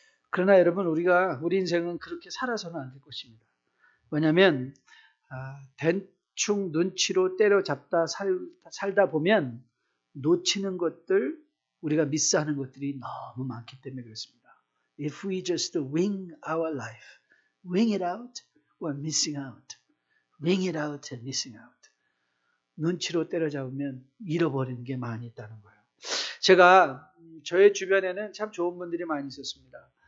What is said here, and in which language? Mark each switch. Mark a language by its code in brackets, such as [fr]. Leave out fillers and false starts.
[ko] 그러나 여러분 우리 인생은 그렇게 살아서는 안 될 것입니다. 왜냐하면 대충 눈치로 때려잡다 살다 보면 놓치는 것들 우리가 미스하는 것들이 너무 많기 때문에 그렇습니다. [en] If we just wing our life, wing it out, we're missing out. wing it out and missing out. [ko] 눈치로 때려잡으면 잃어버리는 게 많이 있다는 거예요. 제가 저의 주변에는 참 좋은 분들이 많이 있었습니다.